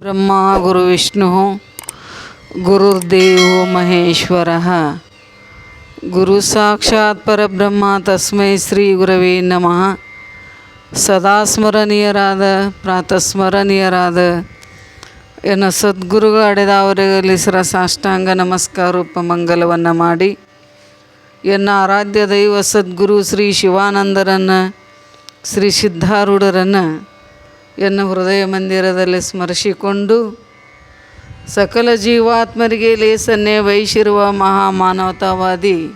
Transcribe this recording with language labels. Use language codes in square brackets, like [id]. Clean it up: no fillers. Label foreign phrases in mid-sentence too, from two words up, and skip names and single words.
[sa] ಬ್ರಹ್ಮ ಗುರು ವಿಷ್ಣು ಗುರುರ್ದೇವೋ ಮಹೇಶ್ವರ ಗುರು ಸಾಕ್ಷಾತ್ ಪರಬ್ರಹ್ಮ ತಸ್ಮೈ ಶ್ರೀ ಗುರವೇ ನಮಃ. [kn] ಸದಾ ಸ್ಮರಣೀಯರಾದ ಪ್ರಾತಸ್ಮರಣೀಯರಾದ ಎನ್ನ ಸದ್ಗುರುಗಳು ಅಡೆದವರಲ್ಲಿ ಸಾಷ್ಟಾಂಗ ನಮಸ್ಕಾರ ರೂಪ ಮಂಗಲವನ್ನು ಮಾಡಿ ಎನ್ನ ಆರಾಧ್ಯ ದೈವ ಸದ್ಗುರು ಶ್ರೀ ಶಿವಾನಂದರನ್ನು ಶ್ರೀ ಸಿದ್ಧಾರೂಢರನ್ನು ಎನ್ನ ಹೃದಯ ಮಂದಿರದಲ್ಲಿ ಸ್ಮರಿಸಿಕೊಂಡು ಸಕಲ ಜೀವಾತ್ಮರಿಗೆ ಲೇಸನ್ನೇ ವಹಿಸಿರುವ ಮಹಾಮಾನವತಾವಾದಿ